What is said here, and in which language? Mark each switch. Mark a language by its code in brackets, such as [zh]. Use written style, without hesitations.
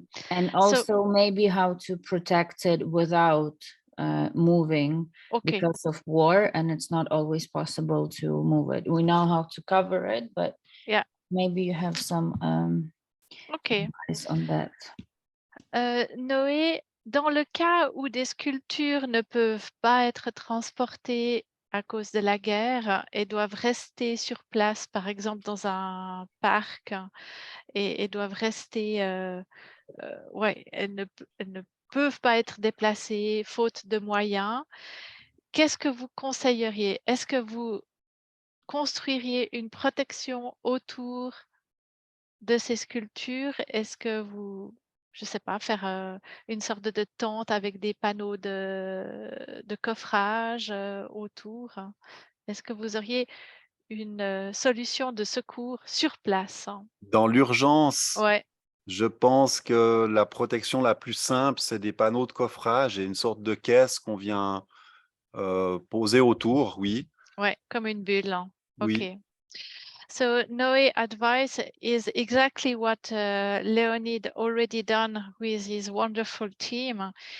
[en] And also maybe how to protect it without moving because of war, and it's not always possible to move it. We know how to cover it, but yeah, maybe you have some advice on that. [fr] Noé, dans le cas où des sculptures ne peuvent pas être transportées à cause de la guerre et doivent rester sur place, par exemple dans un parc, et doivent rester, elles ne peuvent pas être déplacées faute de moyens, qu'est-ce que vous conseilleriez? Est-ce que vous construiriez une protection autour de ces sculptures? Est-ce que vous, je ne sais pas, faire une sorte de tente avec des panneaux de coffrage autour? Est-ce que vous auriez une solution de secours sur place? Dans l'urgence, Ouais. je pense que la protection la plus simple, c'est des panneaux de coffrage et une sorte de caisse qu'on vient poser autour, oui. Ouais, comme une bulle. Oui. Okay. [en] So Noé advice is exactly what Leonid already done with his wonderful team.